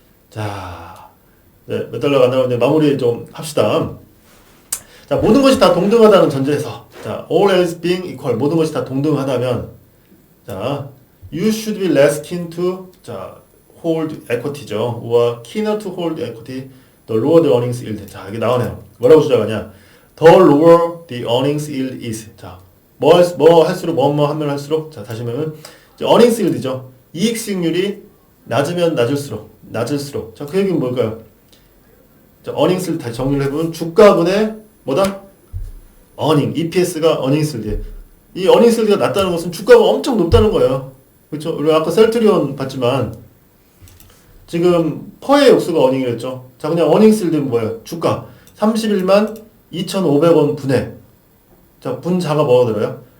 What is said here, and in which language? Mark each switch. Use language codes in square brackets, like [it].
[ko] 자, 네, 몇 달러가 안 나오는데 마무리 좀 합시다. 자, 모든 것이 다 동등하다는 전제에서, 자, [en] all else being equal, [ko] 모든 것이 다 동등하다면, 자, [en] you should be less keen to, [ko] 자, [en] hold equity [ko] 죠. [en] or keener to hold equity, the lower the earnings yield. [ko] 자, 이게 나오네요. 뭐라고 주장하냐? [en] The lower the earnings yield is. [ko] 자, 뭐 하면 할수록, 자, 다시 말하면, earnings yield죠. 이익 수익률이 낮으면 낮을수록. 자, 그 얘기는 뭘까요? 자, earnings를 다시 정리를 해보면, 주가분의 뭐다? [en] earning, EPS가 earnings yield. [ko] 이 earnings yield가 낮다는 것은 주가가 엄청 높다는 거예요. 그렇죠? 우리 아까 셀트리온 봤지만, 지금 퍼의 역수가 earning이랬죠. 자, 그냥 earnings yield는 뭐예요? 주가 31만 2,500원 분해. 자, 분자가 뭐가 들어요?